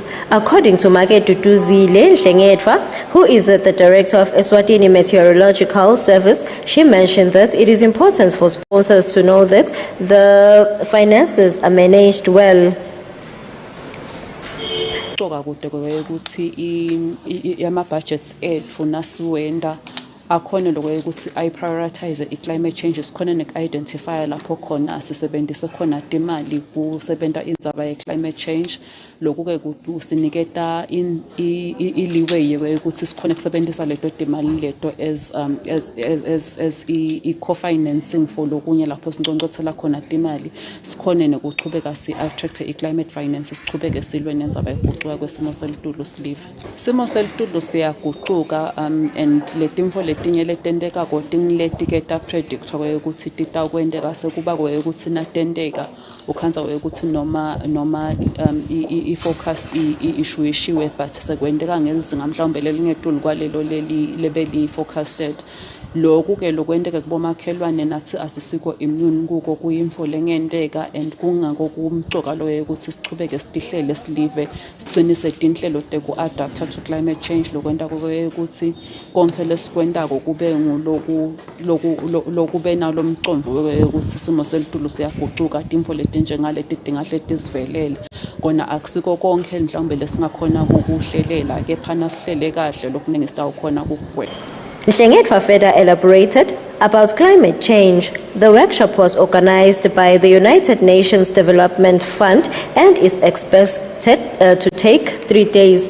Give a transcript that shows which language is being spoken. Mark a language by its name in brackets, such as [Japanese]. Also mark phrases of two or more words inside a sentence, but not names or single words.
[English] According to Mageduduzile Nhlengedwa, who is the director of Eswatini Meteorological Service, she mentioned that it is important for sponsors to know that the finances are managed well. [Swati] Budgets ethu nasiwenda akhona lokho ukuthi [English] I prioritize climate change [Swati] sikhona identify lapho khona sisebenzise khona imali kusebenta indzaba ye [English] climate change [Swati] lokho ke kusiniketa iliway ukuthi sikhona kusebenzisa leto imali leto as [English] co-financing for [Swati] lokunye lapho sinqonqothela khona imali sikhona nokuchubeka si [English] attract climate finance [Swati] sichubeke silwe nendzaba yokuguquka kwesimo selitulu silive simo selitulu siyaguquka and letimfo letinye letendeka kotingiletiketa predict ukuthi titakwendeka sekuba ukuthi natendeka ukhanza ukuthi noma i-forecast i-issuishiwe but sekwendeka ngelizinga mhlawumbe lelingetulu kwalelo lebeli forecasted lokhu ke lokwendeka kubomakhelwane nathi asisikho immune kuko kuyimfo lengenteka and kungakokumcoka loyo ukuthi sichubeke sihlele silive sicinise tinhlelo teku [English] adapt to climate change [Swati] lokwenda ukuthi konke lesikwendako kube lokube nalo mcondvo ukuthi simo selitulu siyaguquka timfo letinjengale tidingahle tizivelele kona akusiko konke mhlawumbe lesingakhona ukuhlelela kepha nasihlele kahle lokuningi sitawukhona ukugwema. [English] Nhlengedwa further elaborated about climate change. The workshop was organized by the United Nations Development Fund and is expected to take 3 days.